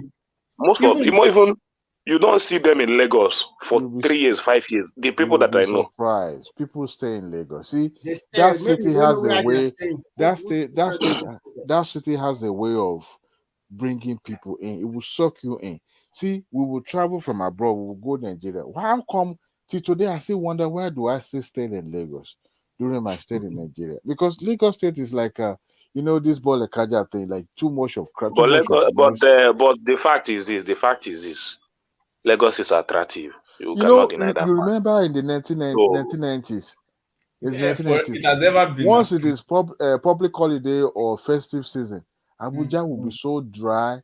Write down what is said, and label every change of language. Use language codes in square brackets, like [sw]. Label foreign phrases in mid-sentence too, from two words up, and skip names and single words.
[en] Most of them, even you don't see them in Lagos for 3 years, 5 years. The people that I know, surprised. People stay in Lagos. See, that city has a way. That city has a way of bringing people in. It will suck you in. See, we will travel from abroad. We will go to Nigeria. How come? Till today, I still wonder why do I still stay in Lagos during my stay in Nigeria? Because Lagos State is like this Bole Kaja thing, like too much of crap. But the fact is this. Lagos is attractive. You cannot deny that. You remember in the 1990s? It has ever been. Once it is public holiday or festive season, Abuja will be so dry.